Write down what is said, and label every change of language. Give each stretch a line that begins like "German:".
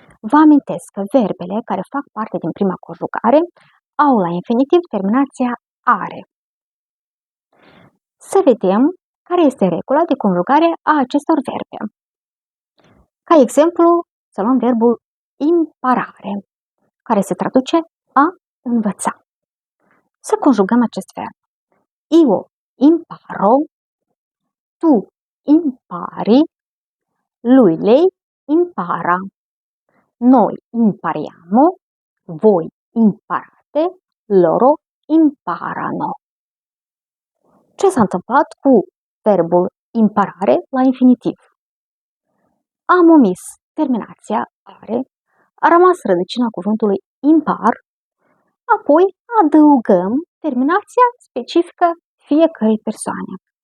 Romanian: Vă amintesc că verbele care fac parte din prima conjugare au la infinitiv terminația are. Să vedem care este regula de conjugare a acestor verbe. Ca exemplu, să luăm verbul imparare, care se traduce a învăța. Să conjugăm acest verb.
Italian: Io imparo, tu impari, lui, lei impara. Noi impariamo, voi imparate, loro imparano.
Romanian: Ce s-a întâmplat cu verbul imparare la infinitiv? Am omis terminația are, a rămas rădăcina cuvântului impar, apoi adăugăm terminația specifică fiecărei persoane.